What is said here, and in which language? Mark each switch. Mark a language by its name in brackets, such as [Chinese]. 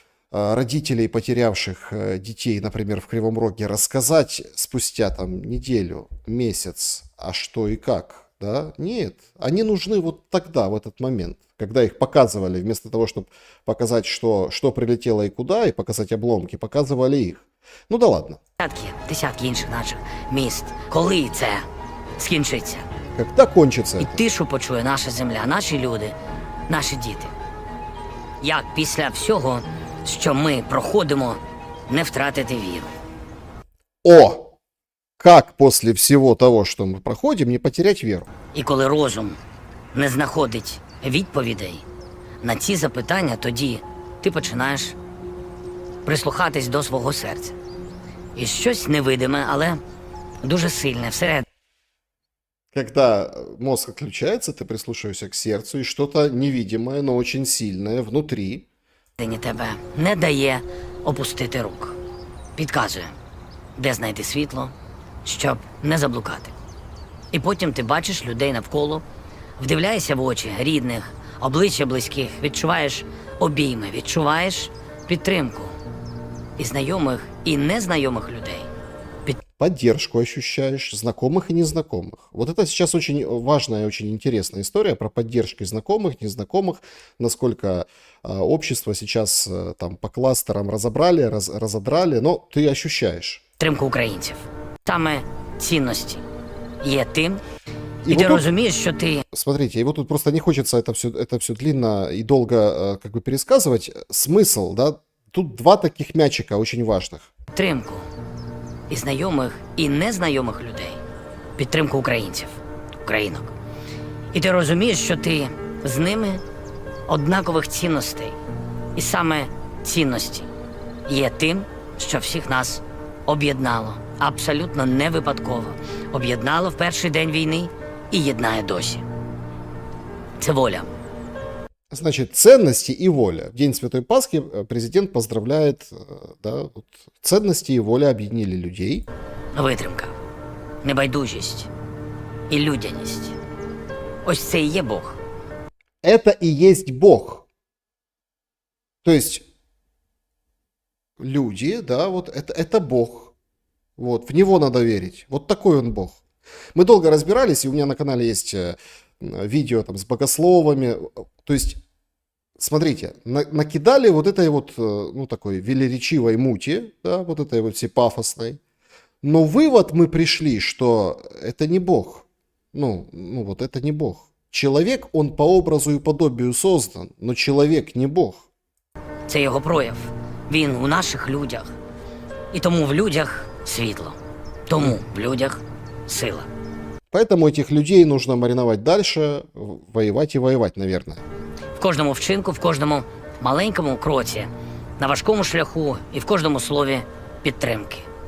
[Russian] родителей, потерявших детей, например, в Кривом Роге, рассказать спустя там неделю, месяц, а что и как. Да? Нет, они нужны вот тогда, в этот момент, когда их показывали, вместо того, чтобы показать, что прилетело и куда, и показать обломки, показывали их. Да ладно. [Ukrainian] Десятки інших наших міст. Коли це скінчиться? [Russian] Когда кончится [Ukrainian] І [Russian] это? [Ukrainian] тишу почує наша земля, наші люди, наші діти. Як після всього, що ми проходимо, не втратити віру? О! [Russian] как после всего того, что мы проходим, не потерять веру? [Ukrainian] І коли розум не знаходить відповідей на ці запитання, тоді ти починаєш прислухатись до свого серця. І щось невидиме, але дуже сильне всередині [Russian] Когда мозг отключается, ты прислушиваешься к сердцу, и что-то невидимое, но очень сильное внутри [Ukrainian] тебе не дає опустити рук. Підказує, де знайти світло, щоб не заблукати. І потім ти бачиш людей навколо, вдивляєшся в очі рідних, обличчя близьких, відчуваєш обійми, відчуваєш підтримку і знайомих, і незнайомих людей. [Russian] поддержку ощущаешь, знакомых и незнакомых. Вот это сейчас очень важная и очень интересная история про поддержку знакомых, незнакомых, насколько общество сейчас там по кластерам разобрали, разодрали, но ты ощущаешь. [Ukrainian] Підтримку українців. Саме цінності є тим, і ти тут- розумієш, що ти [Russian] Смотрите, и вот тут просто не хочется это все длинно и долго как бы пересказывать. Смысл, да, тут два таких мячика очень важных. [Ukrainian] підтримку і знайомих, і незнайомих людей. Підтримку українців, українок. І ти розумієш, що ти з ними однакових цінностей. І саме цінності є тим, що всіх нас об'єднало. Абсолютно не випадково. Об'єднало в перший день війни і єднає досі. Це воля. [Russian] Значит, ценности и воля. В День Святой Пасхи президент поздравляет, да, вот, ценности и воля объединили людей. [Ukrainian] Витримка, небайдужість і людяність. Ось це і є Бог. [Russian] Это и есть Бог. То есть люди, да, вот это Бог. Вот, в него надо верить. Вот такой он Бог. Мы долго разбирались, и у меня на канале есть видео там с богословами. То есть, смотрите, накидали вот этой вот, ну, такой велеречивой мути, да, вот этой вот всей пафосной. Но вывод мы пришли, что это не Бог. Ну вот это не Бог. Человек, он по образу и подобию создан, но человек не Бог. [Ukrainian] Це його прояв. Він у наших людях. І тому в людях світло. Тому в людях сила. [Russian] Поэтому этих людей нужно мариновать дальше, воевать и воевать, наверное. [Ukrainian] В кожному вчинку, в кожному маленькому кроці, на важкому шляху і в кожному слові підтримки.